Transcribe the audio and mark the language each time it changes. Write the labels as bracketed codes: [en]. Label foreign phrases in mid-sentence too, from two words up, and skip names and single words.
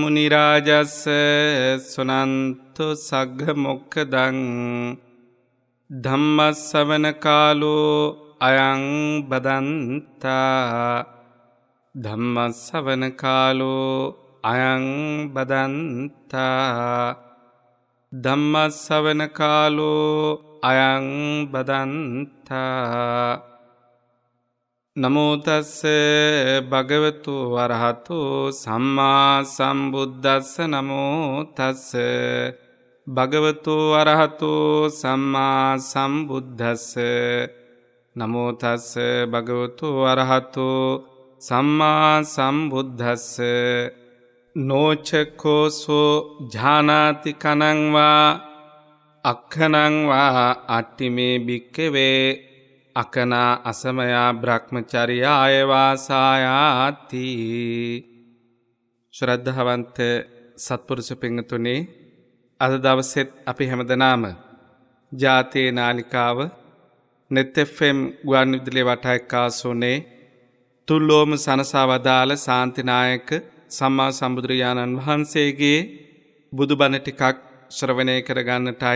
[pi] මුනි රාජස්ස සුනන්තු සග්ග මොක්ඛදං ධම්ම ශ්‍රවණ කාලෝ අයං බදන්තා ධම්ම ශ්‍රවණ කාලෝ අයං බදන්තා ධම්ම ශ්‍රවණ කාලෝ අයං බදන්තා. නමෝ තස්ස භගවතු වරහතු සම්මා සම්බුද්දස්ස. නමෝ තස්ස භගවතු වරහතු සම්මා සම්බුද්දස්ස. නමෝ තස්ස භගවතු වරහතු සම්මා සම්බුද්දස්ස. නෝචකෝසෝ ඥානාති කනං වා අක්ඛනං වා අට්ඨිමේ භික්ඛවේ අකනා අසමයා බ්‍රහ්මචර්යාය වාසායාති. [si] ශ්‍රද්ධාවන්ත සත්පුරුෂ පින්තුනි, අද දවසෙත් අපි හැමදෙනාම ජාතේ නාලිකාව net fm ගුවන් විදුලිය වටායකාසුනේ තුල්ලෝම සනසා වදාළ ශාන්තිනායක සම්මා සම්බුදුරජාණන් වහන්සේගේ බුදුබණ ටිකක් ශ්‍රවණය කරගන්නටයි.